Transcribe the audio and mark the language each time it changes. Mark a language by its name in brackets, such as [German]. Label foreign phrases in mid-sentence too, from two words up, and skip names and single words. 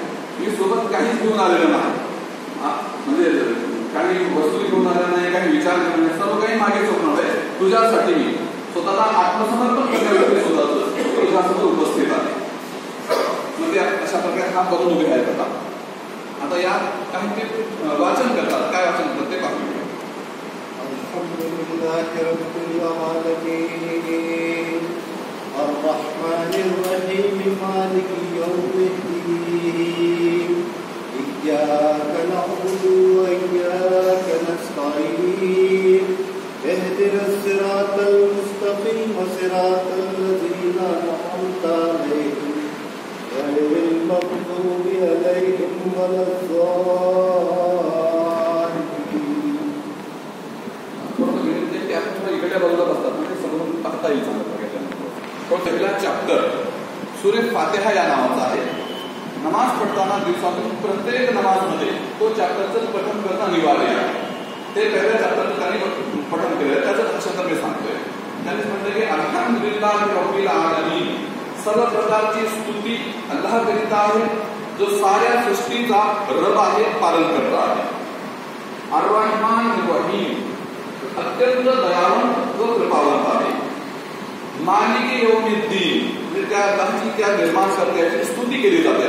[Marathi] मी सोबत काहीच घेऊन आलेलं नाही. म्हणजे काही वस्तू घेऊन आलेलं नाही, काही विचार घेऊन नाही, सर्व काही मागे सोडणार आहे. तुझ्यासाठी मी स्वतःला आत्मसमर्पण करण्यासाठी स्वतःच तुझ्यासमोर उपस्थित आहे. म्हणजे अशा प्रकारे हात बघून उभे आहेत. आता या काही ते वाचन करतात. काय वाचन करतात ते पाहूया. [Arabic] الرحمن الرحيم مالك يوم الدين إياك نعبد وإياك نستعين اهدنا الصراط المستقيم صراط الذين أنعمت عليهم غير المغضوب عليهم ولا الضالين. [Marathi] इकडल्या बाजूला बसतात म्हणजे समोरून पाहता येईल चांगलं. तो पहिला चॅप्टर सूरे फातिहा या नावाचा आहे. नमाज पडताना दिवसातून प्रत्येक नमाजमध्ये तो चॅप्टरचं पठण करणं अनिवार्य आहे. ते पहिल्या चॅप्टरचं त्यांनी पठण केलं. त्याचं भाषांतर मी सांगतोय. त्यांनी म्हटलं की [Arabic] الحمد لله رب العالمين, [Marathi] सर्व प्रकारची स्तुती अल्लाह करिता आहे, जो साऱ्या सृष्टीचा रब आहे, पालन करता आहे. [Arabic] الرحمن الرحيم, [Marathi] अत्यंत दयावंत व कृपावंत आहे. [Arabic] مالك يوم الدين, [Marathi] म्हणजे त्या अल्लाहची, त्या निर्माणकर्त्याची स्तुती केली जाते.